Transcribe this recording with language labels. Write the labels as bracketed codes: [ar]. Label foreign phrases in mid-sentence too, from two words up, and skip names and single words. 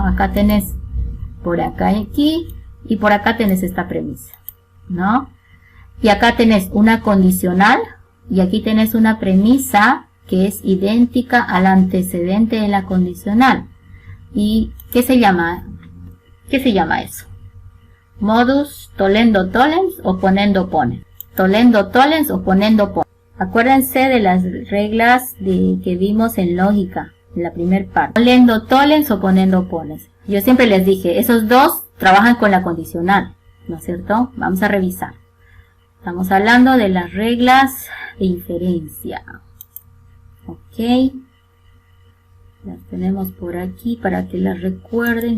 [es] Acá tenés por acá y aquí, y por acá tenés esta premisa, ¿no? Y acá tenés una condicional, y aquí tenés una premisa que es idéntica al antecedente de la condicional. ¿Y qué se llama? ¿Qué se llama eso? [la] Modus tollendo tollens o ponendo ponens. Tollendo tollens o ponendo ponens. [es] Acuérdense de las reglas que vimos en lógica, en la primera parte. [la] Tollendo tollens o ponendo ponens. [es] Yo siempre les dije, esos dos trabajan con la condicional, ¿no es cierto? Vamos a revisar. Estamos hablando de las reglas de inferencia. Ok. Las tenemos por aquí para que las recuerden.